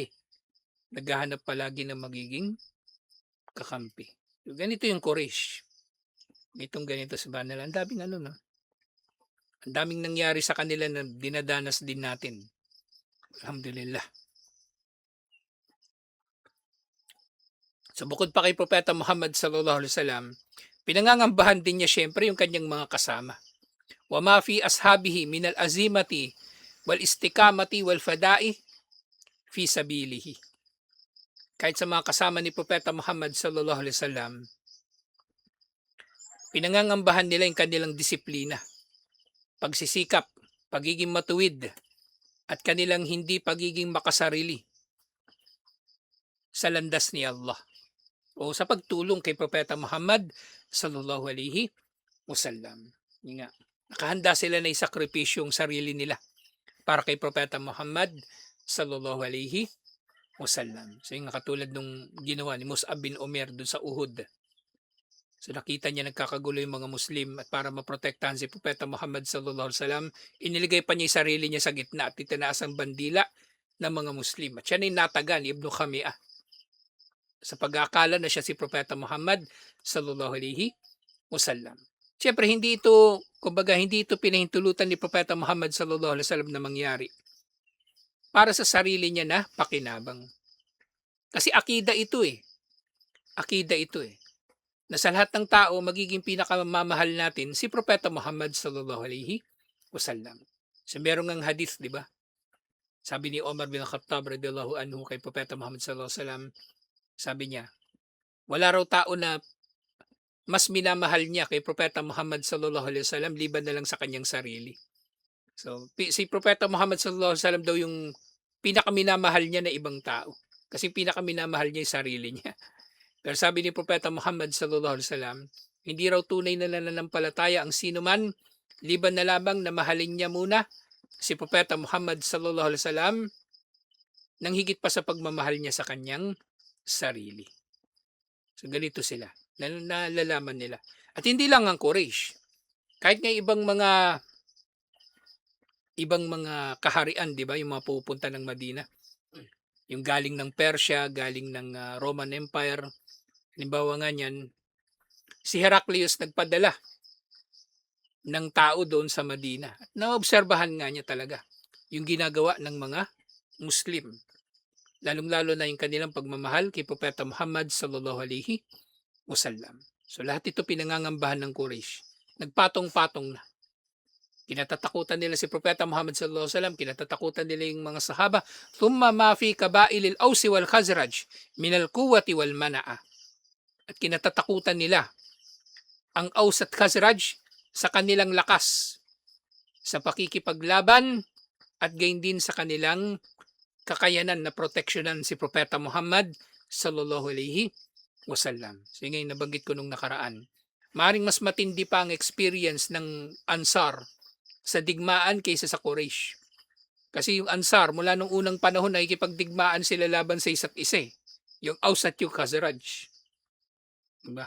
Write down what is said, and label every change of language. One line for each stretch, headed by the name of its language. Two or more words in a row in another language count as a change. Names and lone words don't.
Filipino: Naghahanap palagi ng magiging kakampi. So, ganito yung Quraysh. Itong ganito sa banal. Ang daming no? Ang daming nangyari sa kanila na dinadanas din natin. Alhamdulillah. So bukod pa kay Propeta Muhammad
Arabic: صلى الله عليه وسلم,
Filipino: pinangangambahan din niya syempre yung kanyang mga kasama.
Arabic: وما في أصحابه من العزيمة والاستقامة والفداء في سبيله.
Filipino: Kahit sa mga kasama ni Propeta Muhammad
Arabic: صلى الله عليه وسلم,
Filipino: pinangangambahan nila yung kanilang disiplina, pagsisikap, pagiging matuwid, at kanilang hindi pagiging makasarili sa landas ni Allah o sa pagtulong kay Propeta Muhammad
Arabic: صلى الله عليه وسلم.
Filipino: Yun nga, nakahanda sila na isakripisyong sarili nila para kay Propeta Muhammad
Arabic: صلى الله عليه وسلم.
Filipino: So yung katulad nung ginawa ni Mus'ab bin Umair dun sa Uhud. So nakita niya nagkakagulo yung mga Muslim at para maprotektahan si Propeta Muhammad
Arabic: صلى الله عليه وسلم,
Filipino: iniligay pa niya yung sarili niya sa gitna at itinaas ang bandila ng mga Muslim. At siya na yung nataga ni Ibn Khami'ah sa pag-aakala na siya si Propeta Muhammad
Arabic: صلى الله عليه وسلم.
Filipino: Siyempre hindi ito pinahintulutan ni Propeta Muhammad
Arabic: صلى الله عليه وسلم
Filipino: na mangyari para sa sarili niya na pakinabang. Kasi akida ito Akida ito na sa lahat ng tao magiging pinakamamahal natin si Propeta Muhammad
Arabic: صلى الله عليه وسلم.
Filipino: So merong ang hadith, di ba? Sabi ni Omar bin Khattab
Arabic: رضي الله عنه
Filipino: kay Propeta Muhammad
Arabic: صلى الله عليه وسلم,
Filipino: sabi niya, wala raw tao na mas minamahal niya kay Propeta Muhammad
Arabic: صلى الله عليه وسلم
Filipino: liban na lang sa kanyang sarili. So, si Propeta Muhammad
Arabic: صلى الله عليه وسلم
Filipino: daw yung pinakaminamahal niya na ibang tao. Kasi pinakaminamahal niya yung sarili niya. Pero sabi ni Propeta Muhammad
Arabic: صلى الله عليه وسلم,
Filipino: hindi raw tunay na nananampalataya ang sino man liban na lamang na mahalin niya muna si Propeta Muhammad
Arabic: صلى الله عليه وسلم
Filipino: nang higit pa sa pagmamahal niya sa kanyang sarili. So ganito sila, nalalaman nila. At hindi lang ang Quraysh. Kahit nga ibang mga kaharian, 'di ba, yung mga pupunta ng Madina. Yung galing ng Persia, galing ng Roman Empire. Halimbawa nga niyan, si Heraclius nagpadala ng tao doon sa Madina. At naobserbahan nga niya talaga yung ginagawa ng mga Muslim. lalong-lalo na yung kanilang pagmamahal kay Propeta Muhammad
Arabic: صلى الله عليه وسلم.
Filipino: So lahat ito pinangangambahan ng Quraysh. Nagpatong-patong na. Kinatatakutan nila si Propeta Muhammad
Arabic: صلى الله عليه وسلم,
Filipino: kinatatakutan nila yung mga sahaba.
Arabic: ثم ما في قبائل الأوس والخزرج من القوة والمنعة.
Filipino: At kinatatakutan nila ang Aus at Khazraj sa kanilang lakas sa pakikipaglaban at gayon din sa kanilang kakayanan na proteksyonan si Propeta Muhammad
Arabic: صلى الله عليه وسلم.
Filipino: So ngayon nabanggit ko nung nakaraan. Maring mas matindi pa ang experience ng Ansar sa digmaan kaysa sa Quraysh. Kasi yung Ansar mula nung unang panahon ay nakikipagdigmaan sila laban sa isa't isa. Yung Aus at yung Khazraj. Diba?